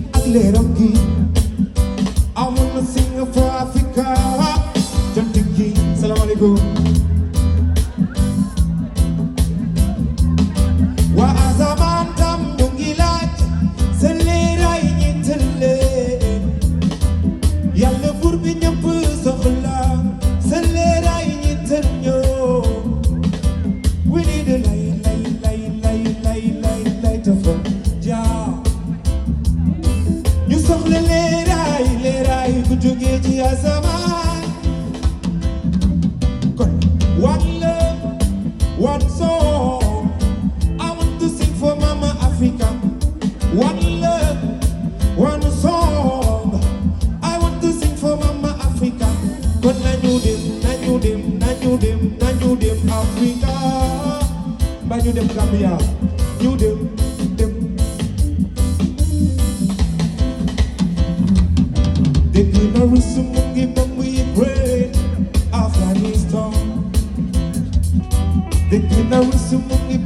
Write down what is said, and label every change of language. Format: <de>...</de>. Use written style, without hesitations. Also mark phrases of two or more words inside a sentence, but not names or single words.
<wo>leeram gi</wo> <en>I wanna sing for Africa</en> <wo>jant gi salaamaaleykum waa asamaan tam ñu ngi laaj sa leeraay ñi tëlle yàlla buur bi ñëpp soxla sa leeraay ñi tël ñoo</wo> <en>we need a light of Jah</en> <wo>ñu soxla leeraay ku jógee ci asamaan</wo> <en>kon one love one song I want to sing for Mama Africa one love one song I want to sing for Mama Africa</en> <wo>kon nañu dem Africa ba ñu dem Gambia ñu dem dégg na Russie mu ngi bomb Ukraine Afghanistan dégg na Russie</wo>